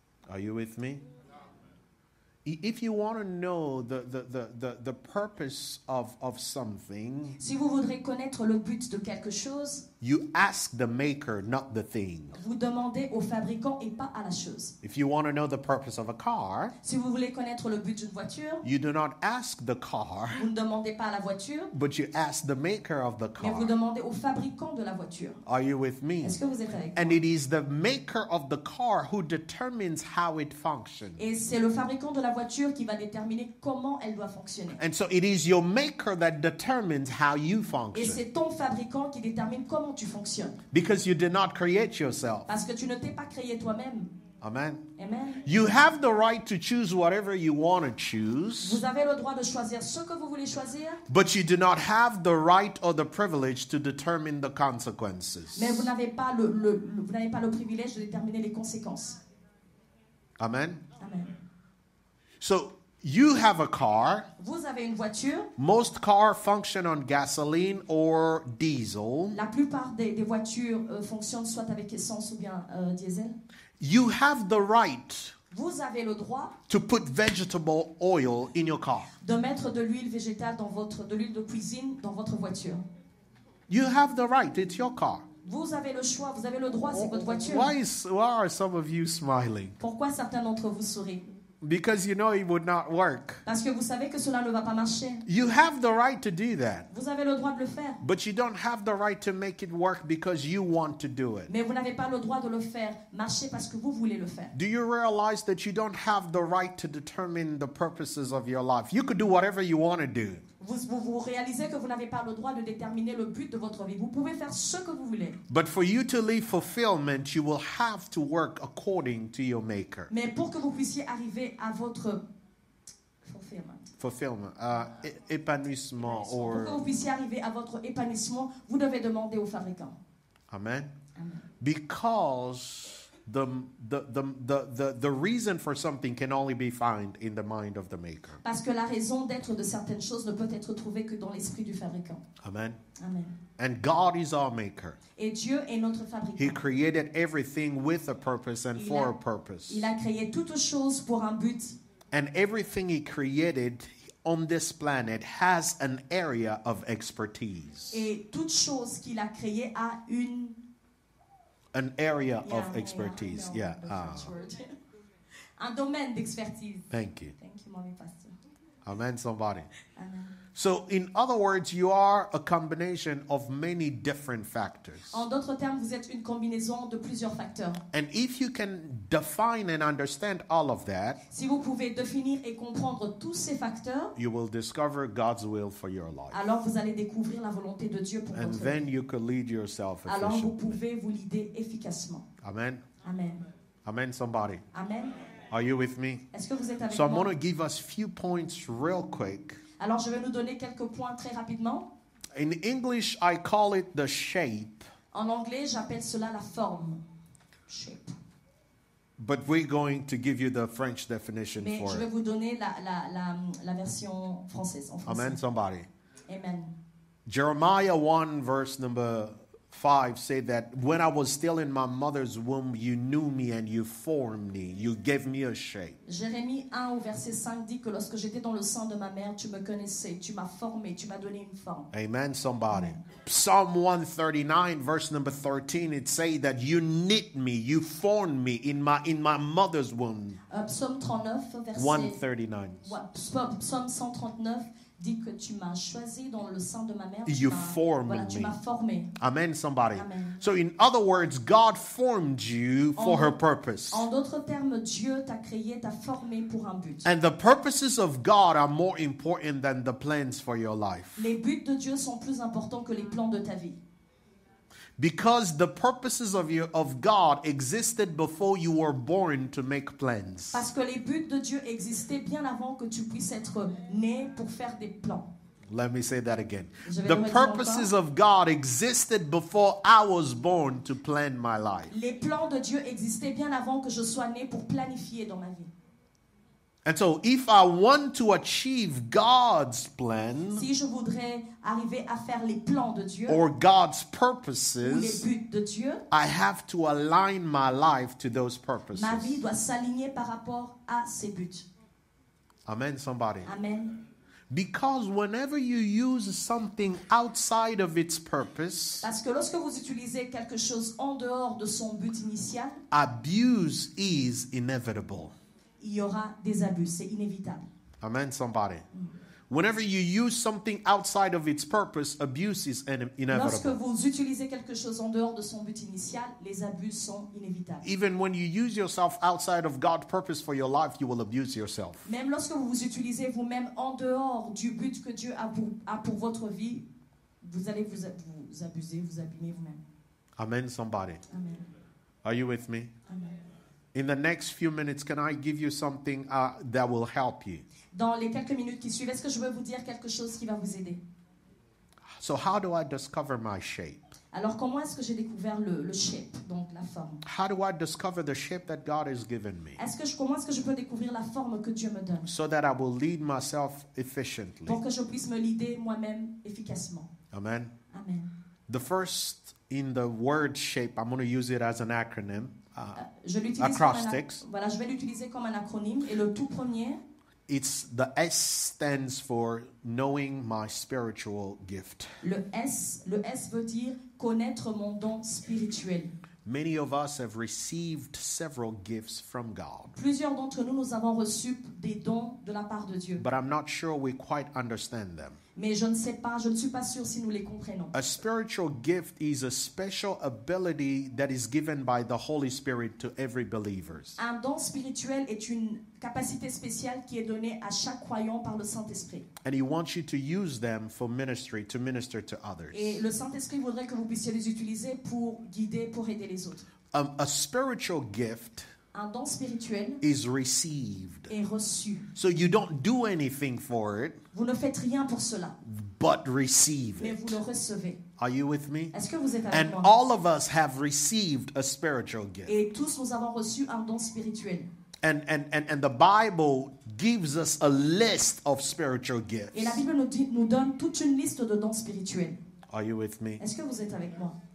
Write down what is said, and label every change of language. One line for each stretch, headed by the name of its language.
English: Are you with me? If you want to know the purpose of something,
French: Si vous voudrez connaître le but de quelque chose,
English: you ask the maker, not the thing.
French: vous demandez au fabricant et pas à la chose.
English: If you want to know the purpose of a car,
French: Si vous voulez connaître le but d'une voiture,
English: you do not ask the car,
French: vous ne demandez pas à la voiture,
English: but you ask the maker of the
French: mais vous
English: car.
French: demandez au fabricant de la voiture.
English: Are you with me?
French: Est-ce que vous êtes avec moi?
English: And it is the maker of the car who determines how it functions.
French: Et c'est le fabricant de la voiture qui va déterminer comment elle doit fonctionner.
English: And so it is your maker that determines how you
French: Et
English: function.
French: c'est ton fabricant qui détermine comment tu fonctionnes.
English: Because you did not create yourself.
French: Parce que tu ne t'es pas créé toi-même.
English: Amen.
French: Amen.
English: You have the right to choose whatever you want to choose,
French: Vous avez le droit de choisir ce que vous voulez choisir,
English: but you do not have the right or the privilege to determine the consequences.
French: mais vous n'avez pas le privilège de déterminer les conséquences.
English: Amen.
French: Amen.
English: So you have a car.
French: Vous avez une voiture.
English: Most cars function on gasoline or diesel.
French: La plupart des voitures fonctionnent soit avec essence ou bien diesel.
English: You have the right
French: Vous avez le droit
English: to put vegetable oil in your car.
French: de mettre de l'huile végétale de l'huile de cuisine dans votre voiture.
English: You have the right. It's your car.
French: Vous avez le choix, vous avez le droit, c'est votre voiture.
English: Why are some of you smiling?
French: Pourquoi certains d'entre vous sourient?
English: Because you know it would not work.
French: Parce que vous savez que cela ne va pas marcher.
English: You have the right to do that.
French: Vous avez le droit de le faire.
English: But you don't have the right to make it work because you want to do it.
French: Mais vous n'avez pas le droit de le faire marcher parce que vous voulez le faire.
English: Do you realize that you don't have the right to determine the purposes of your life? You could do whatever you want to do.
French: Vous réalisez que vous n'avez pas le droit de déterminer le but de votre vie. Vous pouvez faire ce que vous voulez.
English: But for you to live fulfillment, you will have to work according to your maker.
French: Mais pour que vous puissiez arriver à votre Fulfillment, épanouissement, pour que vous puissiez arriver à votre épanouissement, vous devez demander au fabricant.
English: Amen.
French: Amen.
English: Because the reason for something can only be found in the mind of the maker.
French: Parce que la raison d'être de certaines choses ne peut être trouvée que dans l'esprit du fabricant.
English: Amen.
French: Amen.
English: And God is our maker.
French: Et Dieu est notre
English: He
French: fabricant.
English: created everything with a purpose and for a purpose.
French: Il a créé toutes choses pour un but.
English: And everything he created on this planet has an area of expertise.
French: Et toute chose qu'il a créée a
English: An area of expertise. Yeah.
French: Un domaine d'expertise.
English: Thank you. Thank you, mommy pastor. Amen, somebody.
French: Amen.
English: So, in other words, you are a combination of many different factors.
French: En d'autres termes, vous êtes une combinaison de plusieurs facteurs.
English: And if you can define and understand all of that,
French: Si vous pouvez définir et comprendre tous ces facteurs,
English: you will discover God's will for your life.
French: alors vous allez découvrir la volonté de Dieu pour
English: And
French: votre
English: then
French: vie.
English: you could lead yourself
French: Alors vous
English: efficiently.
French: pouvez vous guider efficacement.
English: Amen.
French: Amen.
English: Amen, somebody.
French: Amen.
English: Are you with me?
French: Est-ce que vous êtes avec
English: So I'm
French: moi?
English: going to give us few points real quick.
French: Alors je vais nous donner quelques points très rapidement.
English: In English, I call it the shape,
French: En anglais, j'appelle cela la forme.
English: Shape. but we're going to give you the French definition
French: Mais
English: for
French: je vais
English: it.
French: vous donner la version française. En français.
English: Amen, somebody.
French: Amen.
English: Jeremiah 1 verse number 5 said that when I was still in my mother's womb, you knew me and you formed me. You gave me a shape.
French: Jérémie 1 au verset 5 dit que lorsque j'étais dans le sein de ma mère, tu me connaissais, tu m'as formé, tu m'as donné une forme.
English: Amen, somebody. Psalm 139 verse number 13, it say that you knit me, you formed me in my mother's womb.
French: Psaume 39, verset 139. Psaume 139 dit que tu m'as choisi dans le sein de ma mère.
English: You
French: Tu
English: formed
French: m'as formé.
English: Amen, somebody.
French: Amen.
English: So in other words, God formed you for her purpose.
French: En d'autres termes, Dieu t'a créé, t'a formé pour un but.
English: And the purposes of God are more important than the plans for your life.
French: Les buts de Dieu sont plus importants que les plans de ta vie.
English: Because the purposes of God existed before you were born to make plans.
French: Parce que les buts de Dieu existaient bien avant que tu puisses être né pour faire des plans.
English: Let me say that again.
French: Je vais
English: The
French: le redire
English: purposes of God existed before I was born to plan my life.
French: Les plans de Dieu existaient bien avant que je sois né pour planifier dans ma vie.
English: And so if I want to achieve God's plan
French: Si je voudrais arriver à faire les plans de Dieu
English: or God's
French: ou les
English: purposes,
French: buts de Dieu,
English: I have to align my life to those purposes.
French: ma vie doit s'aligner par rapport à ces buts.
English: Amen, somebody.
French: Amen.
English: Because whenever you use something outside of its purpose,
French: Parce que lorsque vous utilisez quelque chose en dehors de son but initial,
English: abuse is inevitable.
French: il y aura des abus, c'est inévitable.
English: Amen, somebody. Whenever you use something outside of its purpose, abuse is
French: Lorsque
English: inevitable.
French: vous utilisez quelque chose en dehors de son but initial, les abus sont inévitables.
English: Even when you use yourself outside of God's purpose for your life, you will abuse yourself.
French: Même lorsque vous vous utilisez vous-même en dehors du but que Dieu a pour votre vie, vous allez vous abuser, vous abîmer vous-même.
English: Amen, somebody.
French: Amen.
English: Are you with me?
French: Amen.
English: In the next few minutes, can I give you something that will help you?
French: Dans les quelques minutes qui suivent, est-ce que je vais vous dire quelque chose qui va vous aider?
English: So how do I discover my shape?
French: Alors, comment est-ce que j'ai découvert le shape, donc la forme?
English: How do I discover the shape that God has given me
French: Comment est-ce que je peux découvrir la forme que Dieu me donne
English: so that I will lead myself efficiently?
French: pour que je puisse me leader moi-même efficacement?
English: Amen.
French: Amen.
English: The first in the word shape, I'm going to use it as an acronym.
French: Je l'utilise
English: Acrostics.
French: voilà, je vais l'utiliser comme un acronyme. Et le tout premier,
English: It's the S stands for knowing my spiritual gift.
French: le S veut dire connaître mon don spirituel.
English: Many of us have received several gifts from God,
French: Plusieurs d'entre nous, nous avons reçu des dons de la part de Dieu.
English: but I'm not sure we quite understand them.
French: Mais je ne suis pas sûre si nous les comprenons.
English: A spiritual gift is a special ability that is given by the Holy Spirit to every believer.
French: Un don spirituel est une capacité spéciale qui est donnée à chaque croyant par le Saint-Esprit.
English: And He wants you to use them for ministry, to minister to others.
French: Et le Saint-Esprit voudrait que vous puissiez les utiliser pour guider, pour aider les autres.
English: A spiritual gift
French: Un don spirituel
English: is received.
French: est reçu.
English: So you don't do anything for it,
French: Vous ne faites rien pour cela,
English: but receive
French: mais vous
English: it.
French: le recevez.
English: Are you with me?
French: Est-ce que vous êtes avec
English: And
French: moi?
English: all of us have received a spiritual gift.
French: Et tous nous avons reçu un don spirituel.
English: And the Bible gives us a list of spiritual gifts.
French: Et la Bible nous donne toute une liste de dons spirituels.
English: Are you with me?
French: Est-ce que vous êtes avec moi?